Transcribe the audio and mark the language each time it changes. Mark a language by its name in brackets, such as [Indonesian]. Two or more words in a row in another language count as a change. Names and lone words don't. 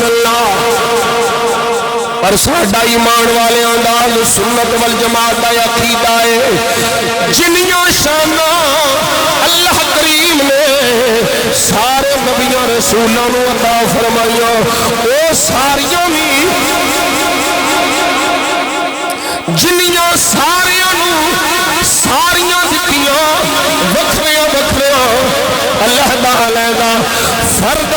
[Punjabi] اللہ پر ساڈا ایمان والے انداز سنت والجماعت دا عقیدہ ہے جنیاں شاناں اللہ کریم نے سارے نبیوں رسولوں نو عطا فرمائیاں او ساریاں بھی جنیاں ساریاں نو ساریاں دتیاں وکھریاں وکھریاں اللہ تعالیٰ فردن